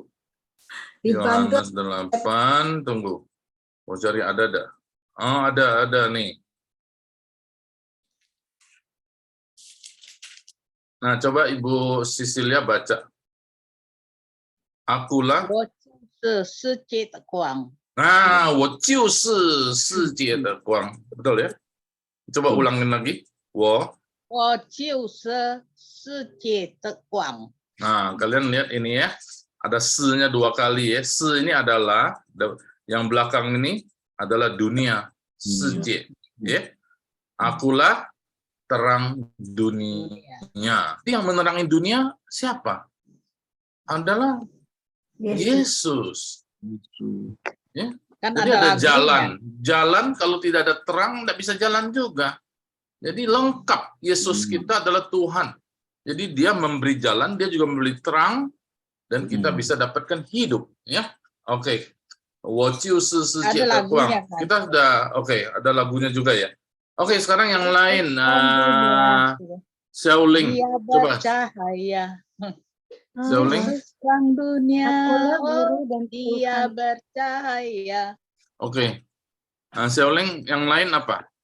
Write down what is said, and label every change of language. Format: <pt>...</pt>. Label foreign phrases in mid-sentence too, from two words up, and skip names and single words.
<id>Dibantu. Yohanes 8, tunggu. Mau cari ada. Oh, ada nih. Nah, coba Ibu Sisilia baca. Akulah.</id> <zh>我就是世界的光。 Nah, 我就是世界的光.</zh> <id>Betul ya? Coba ulangin lagi.</id> <zh>我就是世界的光。</zh> <id>Nah, kalian lihat ini ya. Ada se-nya 2 kali ya. Se ini adalah, yang belakang ini adalah dunia. Sejie. Ya. Akulah terang dunia. Yang menerangi dunia siapa? Adalah Yesus. Ya. Kan Jadi ada lagunya. jalan. Jalan kalau tidak ada terang, tidak bisa jalan juga. Jadi lengkap. Yesus kita adalah Tuhan. Jadi dia memberi jalan, dia juga memberi terang, dan kita bisa dapatkan hidup. Ya, oke.</id> <zh>我就是世界的光.</zh> <id>Kita sudah, oke, ada lagunya juga ya. Oke, sekarang yang lain. Xiaoling, Dia coba. bercahaya. Xiaoling. Terang dunia. Akulah guru dan Dia bercahaya. Oke. Xiaoling, yang lain apa?</id>